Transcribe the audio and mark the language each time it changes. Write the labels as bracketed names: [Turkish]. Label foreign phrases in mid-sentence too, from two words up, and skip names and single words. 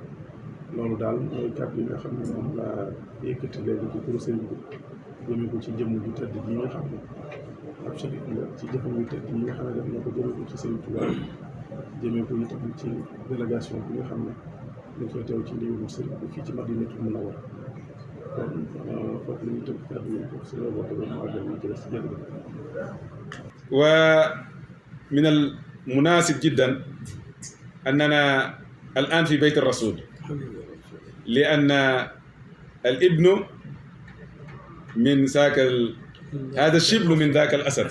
[Wolof] loolu daal mooy kàddu yi nga xam ne moom laa yëkkati léegi ci turu sëriñ bi jëme ko ci jëmm ju tedd ji nga xam ne ab sharif la ci jëfam yu tedd yi nga xam ne def na ko jëme ko ci sëriñ Tuubaa, jëme ko itam ci délégation bi nga xam ne dañ koy teew ci ndigalu sëriñ bi fii ci Madinatul Munawwara. kon foofu la ñuy tënk kàddu yi foofu si la bokk ba mu àggal ñu ci des jërëjëf. [Arabic] ومن المناسب جدا أننا الآن في بيت الرسول، لأن الابن من ذاك هذا الشبل من ذاك الأسد.